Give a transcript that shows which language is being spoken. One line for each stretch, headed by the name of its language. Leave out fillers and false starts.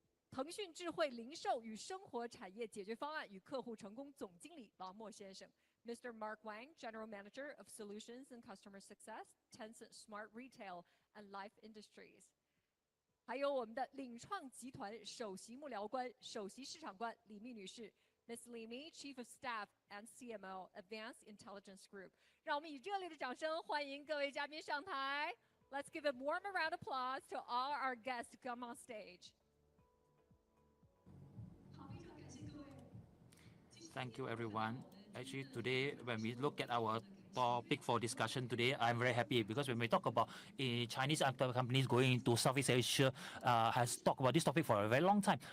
Chinese: 腾讯智慧零售与生活产业解决方案与客户成功总经理王默先生 ，Mr.
English: Mark Wang, General Manager of Solutions and Customer Success, Tencent Smart Retail and Life Industries.
Chinese: 还有我们的领创集团首席幕僚官、首席市场官李密女士 ，Ms.
English: Li Mi, Chief of Staff and CMO, Advanced Intelligence Group.
Chinese: 让我们以热烈的掌声欢迎各位嘉宾上台。
English: Let's give a warm round of applause to all our guests to come on stage. Thank you, everyone. Actually, today, when we look at our topic for discussion today, I'm very happy because when we talk about Chinese companies going into Southeast Asia, has talked about this topic for a very long time.